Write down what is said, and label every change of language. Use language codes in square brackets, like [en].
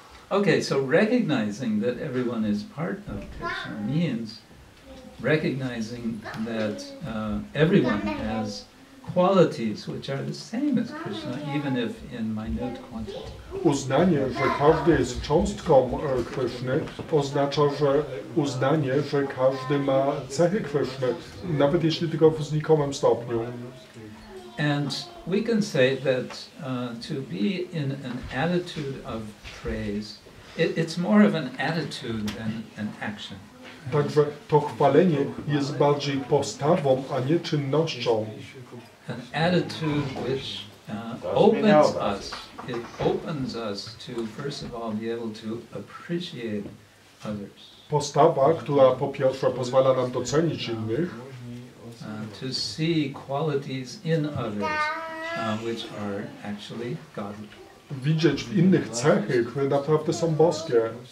[en] Okay, so recognizing that everyone is part of Krishna means recognizing that everyone has qualities which are the same as Krishna, even if in minute quantity. [pl] Uznanie, że każdy jest cząstką Kryszny, oznacza, że uznanie, że każdy ma cechy Kryszny, nawet jeśli tylko w znikomym stopniu. [en] And we can say that to be in an attitude of praise, it's more of an attitude than an action. [pl] Także to chwalenie jest bardziej postawą, a nie czynnością. [en] An attitude which opens us. It opens us to, first of all, be able to appreciate others. [pl] Postawa, która po pierwsze pozwala nam docenić innych, [en] to see qualities in others which are actually godly. [pl] Widzieć w innych cechy, które naprawdę są boskie.